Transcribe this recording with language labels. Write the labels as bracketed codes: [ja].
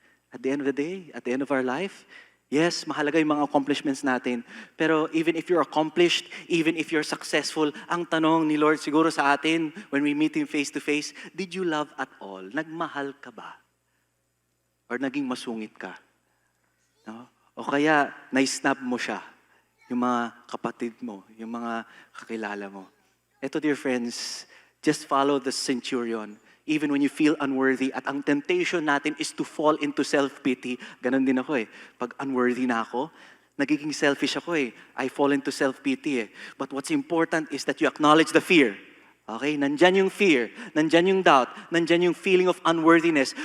[en] At the end of the day, at the end of our life, yes, [tl] mahalaga yung mga accomplishments natin. Pero [en] even if you're accomplished, even if you're successful, [tl] ang tanong ni Lord siguro sa atin, [en] when we meet Him face to face, did you love at all? [tl] Nagmahal ka ba? Or naging masungit ka? No? O kaya, na-snub mo siya, yung mga kapatid mo, yung mga kakilala mo. Ito, [en] dear friends, just follow the centurion. Even when you feel unworthy, [tl] at ang temptation natin [en] is to fall into self-pity. [tl] Ganon din ako eh. Pag unworthy na ako, nagiging selfish ako eh. [en] I fall into self-pity [tl] eh. [en] But what's important is that you acknowledge the fear. Okay? [tl] Nandyan yung fear, nandyan yung doubt, nandyan yung feeling of unworthiness.